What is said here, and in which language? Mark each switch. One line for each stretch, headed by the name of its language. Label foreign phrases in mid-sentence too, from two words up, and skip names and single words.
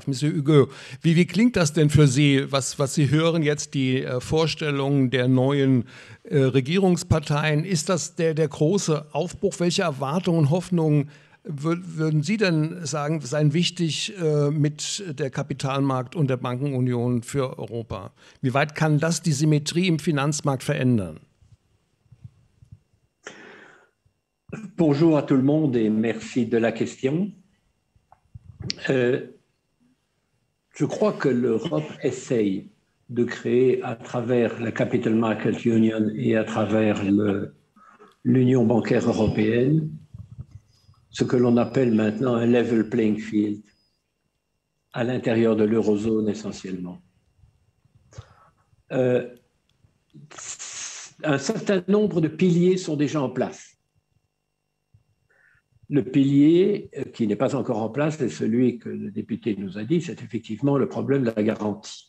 German: Monsieur Hugo, wie klingt das denn für Sie, was Sie hören jetzt, die Vorstellungen der neuen Regierungsparteien? Ist das der große Aufbruch? Welche Erwartungen und Hoffnungen würden Sie denn sagen, seien wichtig mit der Kapitalmarkt- und der Bankenunion für Europa? Wie weit kann das die Symmetrie im Finanzmarkt verändern?
French: Bonjour à tout le monde et merci de la question. Je crois que l'Europe essaye de créer à travers la Capital Market Union et à travers l'Union bancaire européenne ce que l'on appelle maintenant un
English: level playing field
French: à l'intérieur de l'eurozone essentiellement. Un certain nombre de piliers sont déjà en place. Le pilier qui n'est pas encore en place, c'est celui que le député nous a dit, c'est effectivement le problème de la garantie.